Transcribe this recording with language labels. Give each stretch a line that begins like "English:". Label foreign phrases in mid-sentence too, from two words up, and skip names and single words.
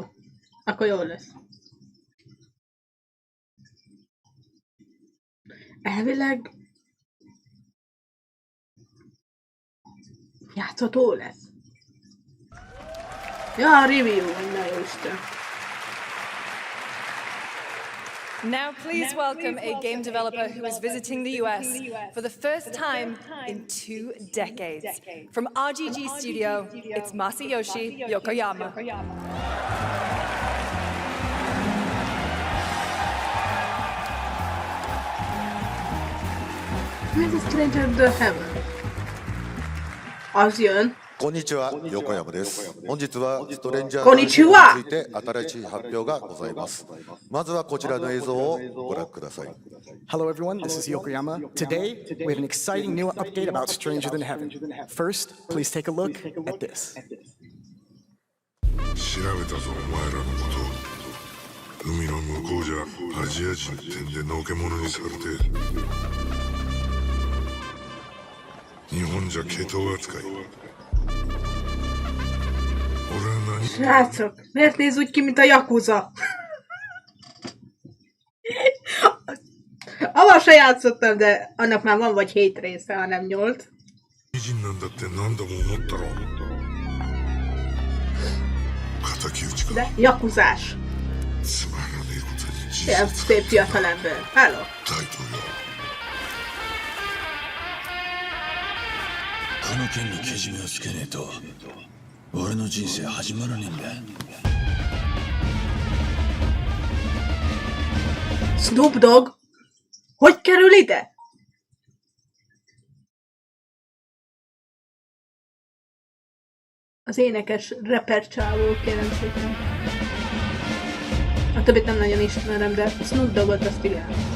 Hungarian: Akkor jó lesz. Elvileg játszható lesz. Ja, a review, na jó Isten.
English: Now please welcome a game developer who is visiting the US for the first time in 2 decades. From RGG Studio, it's Masayoshi Yokoyama.
Hungarian: Ez a Stranger the Heaven. Az jön.
Japanese: こんにちは、横山です。本日はストレンジャーこんにちは。について新しい発表がございます。まずはこちらの映像をご覧ください。
English: Hello everyone, this is Yokoyama. Today, we have an exciting new update about Stranger Than Heaven. First, please take a look at this.
Japanese: 調べたぞ、お前らのこと。海の向こうじゃアジア人ってんでのけ者にされて。日本じゃ毛頭扱い。
Hungarian: Srácok, miért néz úgy ki, mint a Yakuza? Avval se játszottam, de annak már van vagy 7 része, hanem 8. De Yakuzás. Ilyen szép fiatalember.
English: Hello.
Japanese: この件にけじめをつけねえと俺の人生始まらねえんだ。
Hungarian: Snoop Dogg? Hogy kerül ide? Az énekes rapper csávó, kérem szépen. A többit nem nagyon ismerem, de Snoop Doggot azt igen.